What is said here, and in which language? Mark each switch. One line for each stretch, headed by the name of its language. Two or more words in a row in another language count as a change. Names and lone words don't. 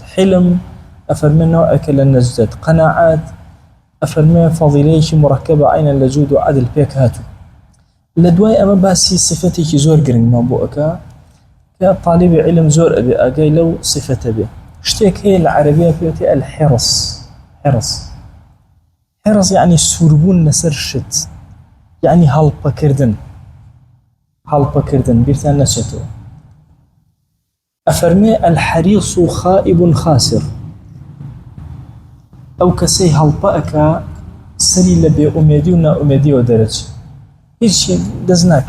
Central Kurdish: حلم ئەفەرمێ نەوعێکە لە نەجدەت. قەناعەت ئەفەرمێ فەضیلەیەکی مڕەکەبە عینەن لە جوود و عەدل پێکهاتوو. لە دوای ئەمە باسی صفەتێکی زۆر گرنگمان بۆ ئەکا کە طالبی علم زۆر ئەبێ ئاگای لەو صفەتە بێ. شتێک هەیە لە عەرەبیە پێوتێ الحرص. حرص يعني سوربون لەسەر شت، يعني هەڵپەکردن بیرتان نەچێتەوە. ئەفەرمێ
Arabic: الحەریص خائب خاسر،
Central Kurdish: ئەو کەسەی هەڵپە ئەکا سەری لە بێئومێدی و نائومێدیەوە دەرەچێت، هیچی دەست ناکە.